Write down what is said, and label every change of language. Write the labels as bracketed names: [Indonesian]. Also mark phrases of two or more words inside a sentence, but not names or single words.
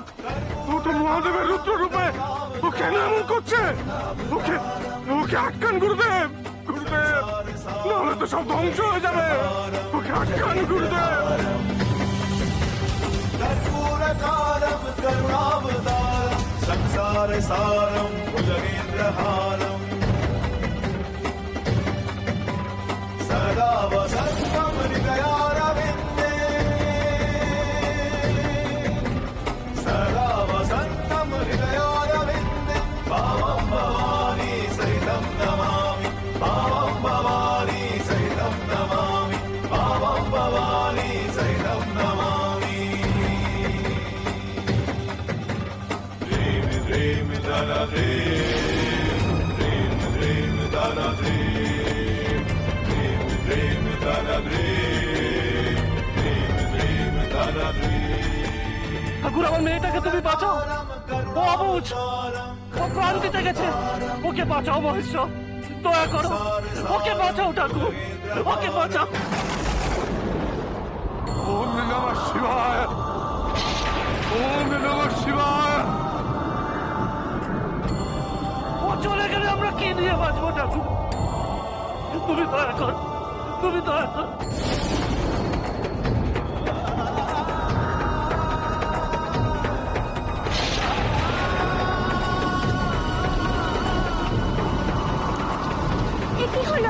[Bangla] ও তো মহাদেবের রুদ্র রূপে, ও কেন এমন করছে? ওকে ওকে আটকান গুরুদেব, গুরুদেব, নাহলে তো সব ধ্বংস হয়ে যাবে। ওকে আটকান গুরুদেব। [Sanskrit] कर्पूरकारं करुणावतारं संसारसारं भुजगेन्द्रहारं सदा वसन्तं हृदयारविन्दे सदा वसन्तं हृदयारविन्दे भावं भवानी सहितं नमामि भावं भवानी सहितं नमामि भावं भवानी सहितं नमामि Dream dana dream dana dream dana [Bangla] ঠাকুর, আমার মেয়েটাকে তুমি বাঁচাও, ও অবুঝ, ও প্রাণ দিতে গেছে, ওকে বাঁচাও মহেশ্বর, দয়া করো, ওকে বাঁচাও ঠাকুর, ওকে বাঁচাও। [Sanskrit] ওম নমঃ শিবায়, ওম নমঃ শিবায়। [Bangla] ও চলে গেলে আমরা কি নিয়ে বাঁচবো ঠাকুর? তুমি দয়া কর, তুমি দয়া কর। কি হলো?